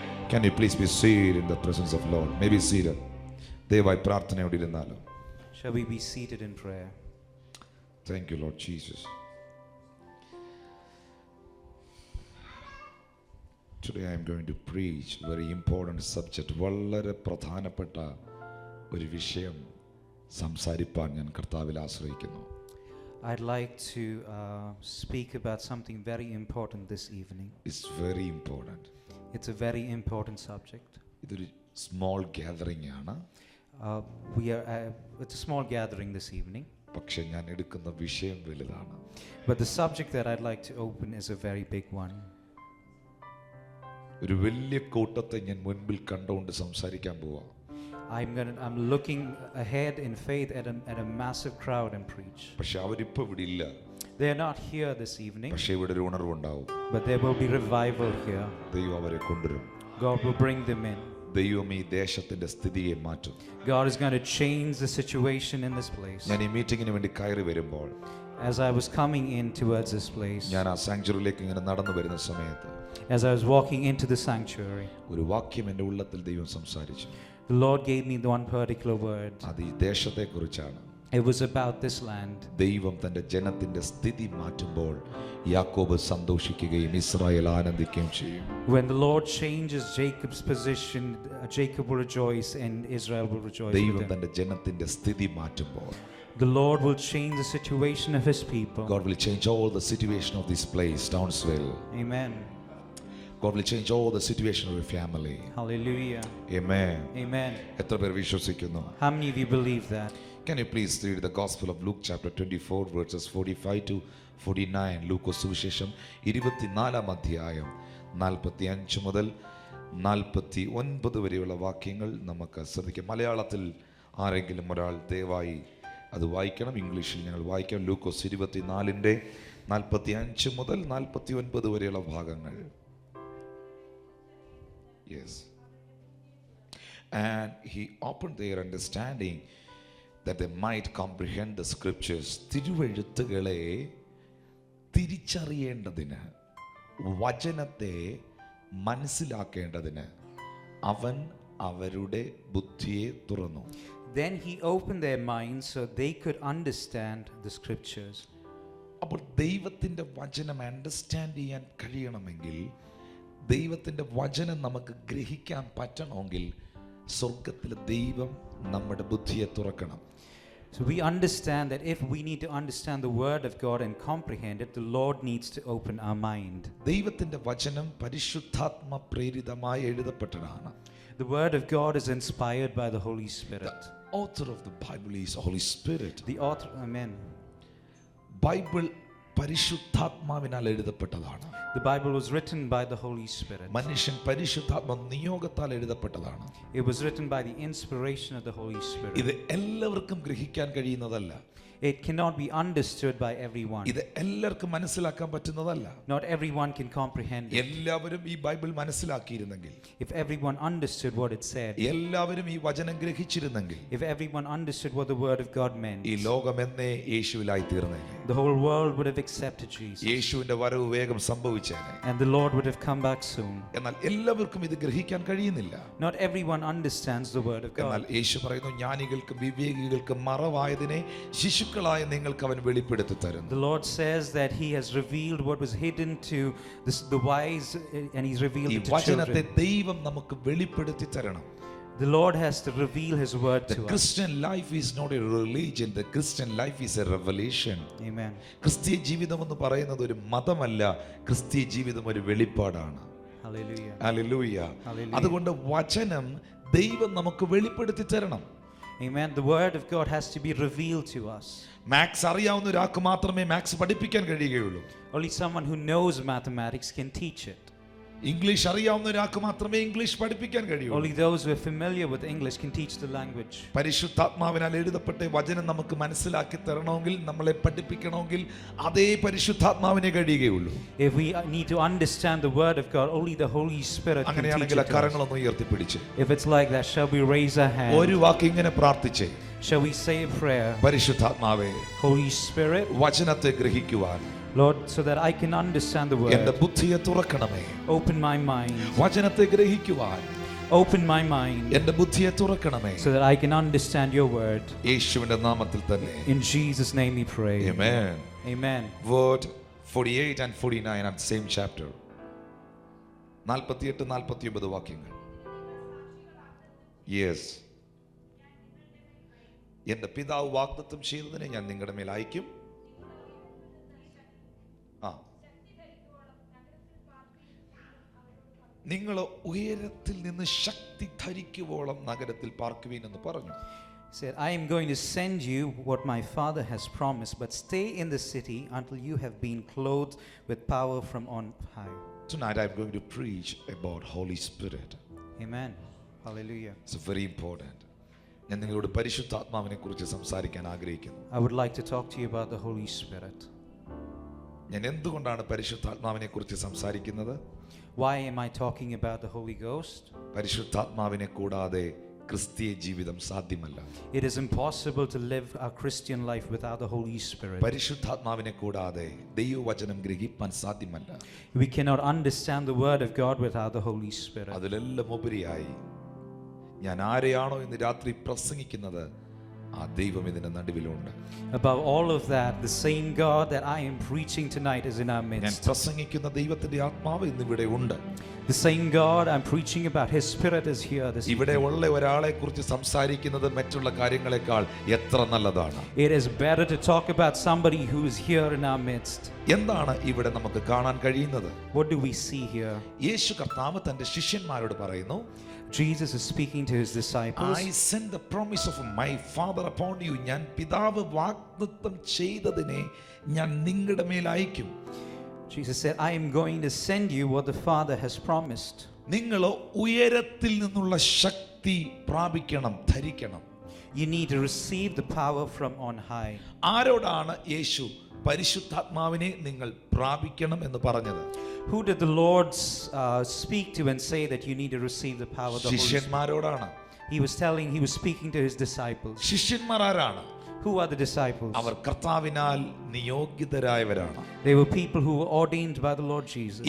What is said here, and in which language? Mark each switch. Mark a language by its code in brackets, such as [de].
[en] Can you please be seated in the presence of Lord? Maybe seated. [ml] ദയവായി പ്രാർത്ഥനയോടെ ഇരുന്നാലും. [en] Shall we be seated in prayer? Thank you, Lord Jesus. Today I am going to preach a very important subject. [ml] വളരെ പ്രധാനപ്പെട്ട ഒരു വിഷയം സംസാരിപ്പാൻ ഞാൻ കർത്താവിൽ ആശ്രയിക്കുന്നു. [en] I'd like to speak about something very important this evening. It's very important. It's a very important subject. [ml] ഇതൊരു [en] small gathering [ml] ആണ്. [en] It's a small gathering this evening. [ml] പക്ഷേ ഞാൻ എടുക്കുന്ന വിഷയം വലുതാണ്. [en] But the subject that I'd like to open is a very big one. [ml] ഒരു വലിയ കൂട്ടത്തെ ഞാൻ മുൻപിൽ കണ്ടുകൊണ്ട് സംസാരിക്കാൻ പോവാ. [en] I'm looking ahead in faith at a massive crowd and preach. [ml] പക്ഷേ അവരിപ്പോൾ ഇവിടെ ഇല്ല. [en] They are not here this evening. [ml] പക്ഷേ ഇവിടെ ഒരു ഉണർവുണ്ടാവും. [en] But there will be revival here. [ml] ദൈവം അവരെ കൊണ്ടുവരും. [en] God will bring them in. [ml] ദൈവം ഈ ദേശത്തിന്റെ സ്ഥിതിയെ മാറ്റും. [en] God is going to change the situation in this place. [ml] ഞാൻ ഈ മീറ്റിംഗിന് വേണ്ടി കയറി വരുമ്പോൾ, [en] as I was coming in towards this place, [ml] ഞാൻ ആ സാങ്ച്വറിയിലേക്ക് ഇങ്ങനെ നടന്നു വരുന്ന സമയത്ത്, [en] as I was walking into the sanctuary, [ml] ഒരു വാക്യം എൻ്റെ ഉള്ളത്തിൽ ദൈവം സംസാരിച്ചു. [en] The Lord gave me one particular word. [ml] അത് ഈ ദേശത്തെക്കുറിച്ചാണ്. [en] It was about this land. [ml] ദൈവം തന്റെ ജനത്തിന്റെ സ്ഥിതി മാറ്റുമ്പോൾ യാക്കോബ് സന്തോഷിക്കുകയും ഇസ്രായേൽ ആനന്ദിക്കുകയും ചെയ്യും. [en] When the Lord changes Jacob's position, Jacob will rejoice and Israel will rejoice. [ml] ദൈവം തന്റെ ജനത്തിന്റെ സ്ഥിതി മാറ്റുമ്പോൾ, [en] the Lord will change the situation of his people. God will change all the situation of this place, Townsville. Amen. God will change all the situation of your family. Hallelujah. Amen. Amen. [ml] എത്ര പേർ വിശ്വസിക്കുന്നു? [en] How many of you believe that? Can you please read the Gospel of Luke chapter 24 verses 45 to 49? [ml] ലൂക്കോസ് സുവിശേഷം 24 അധ്യായം 45 മുതൽ 49 വരെയുള്ള വാക്യങ്ങൾ നമുക്ക് ശ്രദ്ധിക്കാം. മലയാളത്തിൽ ആരെങ്കിലും ഒരാൾ ദയവായി അത് വായിക്കണം. ഇംഗ്ലീഷിൽ ഞങ്ങൾ വായിക്കാം. ലൂക്കോസ് 24 45 മുതൽ 49 വരെയുള്ള ഭാഗങ്ങൾ. [en] Yes. And he opened their understanding that they might comprehend the scriptures. [ml] തിരുവെഴുത്തുകളെ തിരിച്ചറിയേണ്ടതിന്, വചനത്തെ മനസ്സിലാക്കേണ്ടതിന് അവൻ അവരുടെ ബുദ്ധിയെ തുറന്നു. [en] Then he opened their minds so they could understand the scriptures. [ml] അപ്പോൾ ദൈവത്തിൻ്റെ വചനം അണ്ടർസ്റ്റാൻഡ് ചെയ്യാൻ കഴിയണമെങ്കിൽ, ദൈവത്തിൻ്റെ വചനം നമുക്ക് ഗ്രഹിക്കാൻ പറ്റണമെങ്കിൽ, സ്വർഗത്തിലെ ദൈവം നമ്മുടെ ബുദ്ധിയെ തുറക്കണം. [en] So we understand that if we need to understand the word of God and comprehend it, the Lord needs to open our mind. [ml] ദൈവത്തിൻ്റെ വചനം പരിശുദ്ധാത്മ പ്രേരിതമായി എഴുതപ്പെട്ടതാണ്. [en] The word of God is inspired by the Holy Spirit. The author of the Bible is Holy Spirit. The author, amen. [ml] Bible പരിശുദ്ധാത്മാവിനാൽ എഴുതപ്പെട്ടതാണ്. [en] The Bible was written by the Holy Spirit. [ml] മനുഷ്യൻ പരിശുദ്ധാത്മ നിയോഗത്താൽ എഴുതപ്പെട്ടതാണ്. [en] It was written by the inspiration of the Holy Spirit. [ml] ഇത് എല്ലാവർക്കും ഗ്രഹിക്കാൻ കഴിയുന്നതല്ല. [en] It cannot be understood by everyone. [ml] ഇത് എല്ലാവർക്കും മനസ്സിലാക്കാൻ പറ്റുന്നതല്ല. [en] Not everyone can comprehend it. [ml] എല്ലാവരും ഈ Bible മനസ്സിലാക്കിയിരുന്നെങ്കിൽ, [en] If everyone understood what it said, [ml] എല്ലാവരും ഈ വചനം ഗ്രഹിച്ചിരുന്നെങ്കിൽ, [en] if everyone understood what the word of God meant, [ml] ഈ ലോകം എന്നേ യേശുവിലായി തീർന്നേനെ. [en] the whole world would have accepted Jesus. [ml] യേശുവിന്റെ വരവ് വേഗം സംഭവിച്ചേനെ. [en] And the Lord would have come back soon. [ml] എന്നാൽ എല്ലാവർക്കും ഇത് ഗ്രഹിക്കാൻ കഴിയുന്നില്ല. [en] Not everyone understands the word of [ml] എന്നാൽ [en] God. [ml] യേശു പറയുന്നു, ജ്ഞാനികൾക്കും വിവേകികൾക്കും മറവായതിനെ ശിശുക്കളായ നിങ്ങൾക്ക് അവൻ വെളിപ്പെടുത്തി തരുന്നു. [en] The Lord says that He has revealed what was hidden to the wise, and He's revealed [ml] ഈ [en] it to [ml] വചനത്തെ [en] children. [ml] ദൈവം നമുക്ക് വെളിപ്പെടുത്തി തരണം. [en] The Lord has to reveal His word The to us. Christian life is not a religion. The Christian life is a revelation. Amen. [ml] ക്രിസ്തീയ ജീവിതം എന്ന് പറയുന്നത് ഒരു മതമല്ല, ക്രിസ്തീയ ജീവിതം ഒരു വെളിപ്പാടാണ്. [en] Hallelujah. [ml] ഹല്ലേലൂയ. [en] Hallelujah. [ml] അതുകൊണ്ട് വചനം ദൈവം നമുക്ക് വെളിപ്പെടുത്തി തരണം. [en] Amen. The word of God has to be revealed to us. [ml] Maths അറിയാവുന്ന ഒരാൾക്ക് മാത്രമേ മാത്സ് പഠിപ്പിക്കാൻ കഴിയുകയുള്ളൂ. [en] Only someone who knows mathematics can teach it. [ml] English അറിയാവുന്ന ഒരാൾക്ക് മാത്രമേ ഇംഗ്ലീഷ് പഠിപ്പിക്കാൻ കഴിയുള്ളൂ. [en] Only those who are familiar with English can teach the language. [ml] പരിശുദ്ധാത്മാവിനാൽ എഴുതപ്പെട്ട വചനം നമുക്ക് മനസ്സിലാക്കി തരണമെങ്കിൽ, നമ്മളെ പഠിപ്പിക്കണമെങ്കിൽ അതേ പരിശുദ്ധാത്മാവിനെ കഴിയുകയുള്ളൂ. [en] If we need to understand the word of God, only the Holy Spirit can teach [ml] അങ്ങനെയാണെങ്കിൽ [en] it to us. [ml] കരങ്ങളൊന്ന് ഉയർത്തിപ്പിടിച്ച് [en] If it's like that, shall we raise our hand? [ml] ഒരു വാക്ക് ഇങ്ങനെ പ്രാർത്ഥിച്ചേ, [en] Shall we say a prayer? [ml] പരിശുദ്ധാത്മാവേ, [en] Holy Spirit, [ml] വചനത്തെ ഗ്രഹിക്കുവാൻ [en] Lord, so that I can understand the [ml] എന്റെ [en] word. [ml] ബുദ്ധിയെ തുറക്കണമേ. [en] Open my mind. [ml] വചനത്തെ ഗ്രഹിക്കുവാൻ [en] Open my mind [ml] എന്റെ ബുദ്ധിയെ തുറക്കണമേ. [en] so that I can understand your word. യേശുവിന്റെ നാമത്തിൽ തന്നെ. In Jesus' name we pray. Amen. Amen. Word 48 and 49 of the same chapter. [ml] 48 49 വാക്യങ്ങൾ. [en] Yes. [ml] എന്റെ പിതാവ് വാഗ്ദത്തം ചെയ്തതിനെ ഞാൻ നിങ്ങളുടെ മേൽ അയക്കും. നിങ്ങൾ ഉയരത്തിൽ നിന്ന് ശക്തി ധരിക്കുവോളം നഗരത്തിൽ പാർക്കുവീൻ എന്ന് പറഞ്ഞു. [en] He said, I am going to send you what my Father has promised, but stay in the city until you have been clothed with power from on high. Tonight I'm going to preach about Holy Spirit. Amen. Hallelujah. It's very important. [ml] ഞാൻ നിങ്ങളോട് പരിശുദ്ധാത്മാവിനെ കുറിച്ച് സംസാരിക്കാൻ ആഗ്രഹിക്കുന്നു. [en] I would like to talk to you about the Holy Spirit. [ml] ഞാൻ എന്തുകൊണ്ടാണ് പരിശുദ്ധാത്മാവിനെ കുറിച്ച് സംസാരിക്കുന്നത്? [en] Why am I talking about the Holy Ghost? [ml] പരിശുദ്ധാത്മാവിനെ കൂടാതെ ക്രിസ്തീയ ജീവിതം സാധ്യമല്ല. [en] It is impossible to live a Christian life without the Holy Spirit. [ml] പരിശുദ്ധാത്മാവിനെ കൂടാതെ ദൈവവചനം ഗ്രഹിക്കാൻ സാധ്യമല്ല. [en] We cannot understand the word of God without the Holy Spirit. [ml] അതിലെല്ലാം ഉപരിയായി ഞാൻ ആരെയാണോ ഇന്ന് രാത്രി പ്രസംഗിക്കുന്നത്, ആ ദൈവം ഇതിന്റെ നടുവിലുണ്ട്. [en] Above all of that, the same God that I am preaching tonight is in our [ml] ഞാൻ [en] midst. [ml] പ്രസംഗിക്കുന്ന ദൈവത്തിന്റെ ആത്മാവ് ഇന്ന് ഇവിടെ ഉണ്ട്. [en] The same God I'm preaching about, His Spirit is here this [ml] ഇവിടെ [en] evening. [ml] ഉള്ള ഒരാളെ കുറിച്ച് സംസാരിക്കുന്നത് മറ്റുള്ള കാര്യങ്ങളെക്കാൾ എത്ര നല്ലതാണ്. [en] It is better to talk about somebody who is here in our midst. [ml] എന്താണ് ഇവിടെ നമുക്ക് കാണാൻ കഴിയുന്നത്? [en] What do we see here? [ml] യേശു കർത്താവ് തന്റെ ശിഷ്യന്മാരോട് പറയുന്നു, [en] Jesus is speaking to His disciples. I send the promise of my Father upon you. [ml] ഞാൻ പിതാവ് വാഗ്ദത്തം ചെയ്തതിനെ ഞാൻ നിങ്ങളുടെ മേൽ അയക്കും. [en] Jesus said, I am going to send you what the Father has promised. [ml] നിങ്ങൾ ഉയരത്തിൽ നിന്നുള്ള ശക്തി പ്രാപിക്കണം, ധരിക്കണം. [en] You need to receive the power from on high. [ml] ആരോടാണ് യേശു പരിശുദ്ധാത്മാവിനെ നിങ്ങൾ പ്രാപിക്കണം എന്ന് പറഞ്ഞത്? [en] Who did the Lord speak to and say that you need to receive the power of the Holy Spirit? [ml] ശിഷ്യന്മാരോടാണ്. [en] He was speaking to His disciples. [ml] ശിഷ്യന്മാർ ആരാണ്? [en] Who are the disciples? [ml] അവർ കർത്താവിനാൽ നിയോഗിതരായവരാണ്. [en] They were people who were ordained by the Lord Jesus.